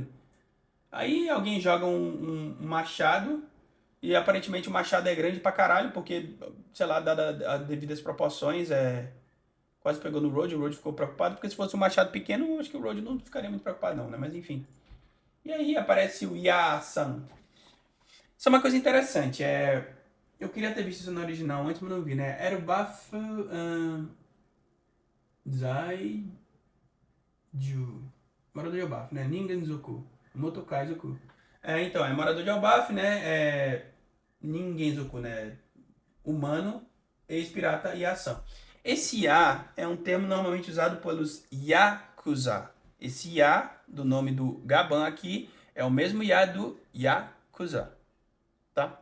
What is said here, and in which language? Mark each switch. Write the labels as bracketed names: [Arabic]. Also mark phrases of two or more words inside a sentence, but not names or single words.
[Portuguese] Aí alguém joga um machado e aparentemente o machado é grande pra caralho, porque, sei lá, dadas as devidas proporções, quase pegou no Road, o Road ficou preocupado, porque se fosse um machado pequeno, eu acho que o Road não ficaria muito preocupado não, né? Mas enfim. E aí aparece o Yasan. Isso é uma coisa interessante. Eu queria ter visto isso no original antes, mas não vi, né? [Japanese] Erubaf Zaiju. [Portuguese] Morador de Elbaf, né? [Japanese] Ningenzoku. Motokai Zoku. [Portuguese] Então, é morador de Elbaf, né? Ningenzoku, né? Humano, ex-pirata e ação. Esse Ya é um termo normalmente usado pelos Yakuza. Esse Ya, do nome do Gaban aqui, é o mesmo Ya do Yakuza, tá?